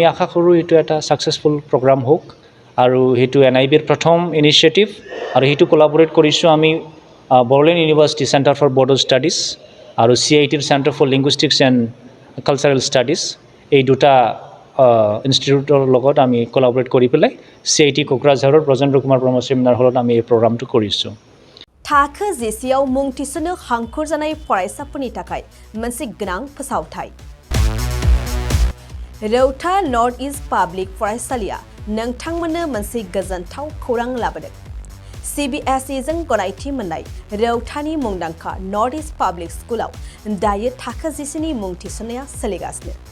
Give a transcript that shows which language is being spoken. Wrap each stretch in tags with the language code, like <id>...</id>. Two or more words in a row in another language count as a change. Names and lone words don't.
<as>আশা কৰোঁ এইটো এটা</as> <en>successful program</en> <as>হওক আৰু সেইটো NIBৰ প্ৰথম ইনিচিয়েটিভ আৰু সেইটো কোলাবৰেট কৰিছোঁ আমি বড়োলেণ্ড ইউনিভাৰ্চিটি চেণ্টাৰ ফৰ বড়ো ষ্টাডিজ আৰু CITৰ চেণ্টাৰ ফৰ লিংগুইষ্টিক্স এণ্ড কালচাৰেল ষ্টাডিজ এই দুটা ইনষ্টিটিউটৰ লগত আমি কোলাবৰেট কৰি পেলাই CIT কোকৰাঝাৰৰ ব্ৰজেন্দ্ৰ কুমাৰ ব্ৰহ্ম</as> <en>seminar hall</en> <as>আমি এই প্ৰগ্ৰামটো কৰিছোঁ</as> <brx>थाखो जिसेयाव मुं थिसननो हांखुर जानाय फरायसाफोरनि थाखाय मोनसे गोनां फोसावथाय रौता नर्थ इस्ट पाब्लिक फरायसालिया नोंथांमोननो मोनसे गोजोनथाव खौरां लाबोदों CBSE जों गनायथि मोननाय रौतानि मुंदांखा नर्थ इस्ट पाब्लिक स्कुलाव दायो थाखो जिसेनि मुं थिसननाया सोलिगासिनो</brx>